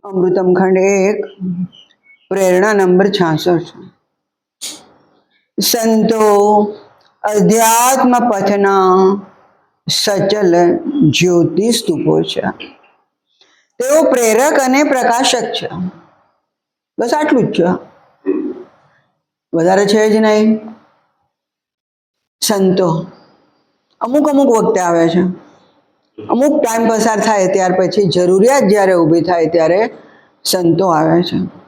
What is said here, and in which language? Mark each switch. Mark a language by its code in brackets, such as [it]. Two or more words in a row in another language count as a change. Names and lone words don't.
[gu] અમૃતમ ખંડ 1 પ્રેરણા નંબર 66। સંતો અધ્યાત્મ પથના સચલ જ્યોતિ સ્તૂપો છે। તેઓ પ્રેરક અને પ્રકાશક છે। બસ આટલું જ છે, વધારે છે જ નહીં। સંતો અમુક અમુક વખતે આવે છે, અમુક ટાઈમ પસાર થાય ત્યાર પછી જરૂરિયાત જ્યારે ઊભી થાય ત્યારે સંતો આવે છે।